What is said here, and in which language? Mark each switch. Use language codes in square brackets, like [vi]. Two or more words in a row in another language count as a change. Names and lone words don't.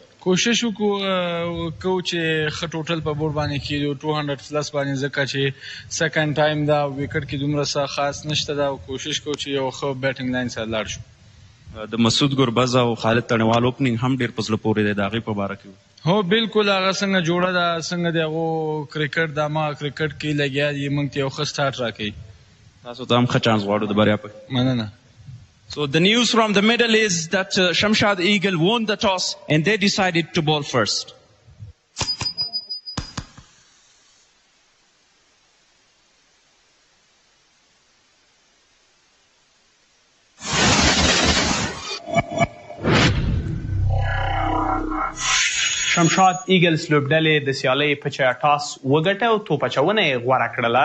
[ps] کوشش وکړو چې ښه ټوټل په بورډ باندې کېږو 200 پلس باندې، ځکه چې [en] second time [ps] دا وکټ کې دومره څه خاص نشته ده، او کوشش کوو چې یو ښه [en] batting line [ps] سره لاړ شو. د مسعود ګربز او خالد تڼیوال اوپننګ هم ډېر په زړه پورې دی، د هغې په باره کې هو بالکل. هغه څنګه جوړه ده، څنګه د هغو کرکټ دا ما کرکټ کې لګیا دي، موږ ته یو ښه سټارټ راکوي. تاسو ته هم ښه چانس غواړو د بریا په. مننه. [en] So the news from the middle is that Shamshad Eagle won the toss and they decided to bowl first. [ps] شمشاد ایګلز لوبډلې د سیالۍ پچه ټاس وګټه او توپ اچونه یې غوره کړله.